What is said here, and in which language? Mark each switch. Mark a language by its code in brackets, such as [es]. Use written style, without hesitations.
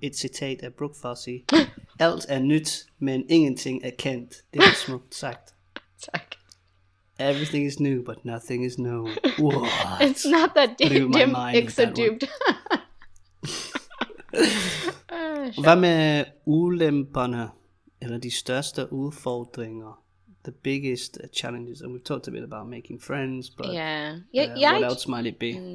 [da] Et citat af Brooke Fossey. Alt er nyt, men ingenting er kendt. Det er smukt sagt. Tak. [en] Everything is new, but nothing is known. What? It's not that deep, [da] ikke så dybt. Hvad med ulemperne, eller de største udfordringer? [en] The biggest challenges, and we've talked a bit about making friends, but what else might it be?